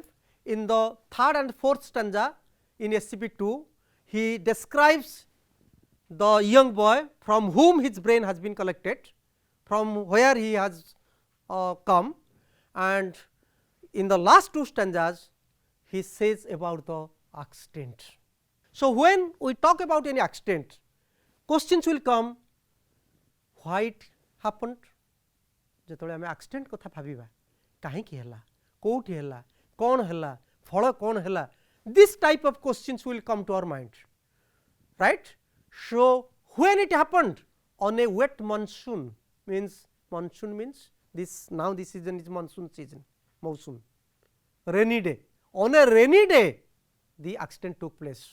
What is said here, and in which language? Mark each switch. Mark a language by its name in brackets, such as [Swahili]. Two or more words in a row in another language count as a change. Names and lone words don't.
[English] In the third and fourth stanza in SCP 2, he describes the young boy from whom his brain has been collected, from where he has come, and in the last two stanzas he says about the accident. So, when we talk about any accident, questions will come, why it happened, [Odia] ଯେତେବେଳେ ଆମେ ଆକ୍ସିଡେଣ୍ଟ କଥା ଭାବିବା କାହିଁକି ହେଲା, କେଉଁଠି ହେଲା, କ'ଣ ହେଲା, ଫଳ କ'ଣ ହେଲା, [English] this type of questions will come to our mind, right. So, when it happened on a wet monsoon, means this, now this season is monsoon season, monsoon, rainy day, on a rainy day the accident took place.